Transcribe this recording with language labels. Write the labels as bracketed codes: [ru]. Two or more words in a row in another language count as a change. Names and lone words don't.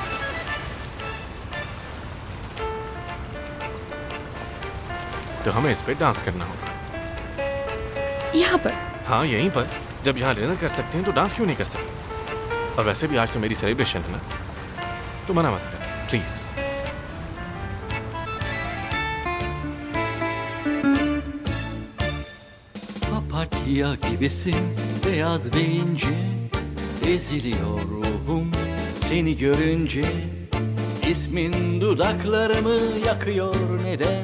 [hi] तो हमें इस पे डांस करना होगा। यहाँ पर? हाँ यहीं पर। जब यहाँ डिनर कर सकते हैं तो डांस क्यों नहीं कर सकते? और वैसे भी आज तो मेरी सेलिब्रेशन है ना, तो मना मत कर प्लीज। [tr] Papatya gibisin, beyaz ve ince. Eziliyor ruhum seni görünce. İsmin dudaklarımı yakıyor neden?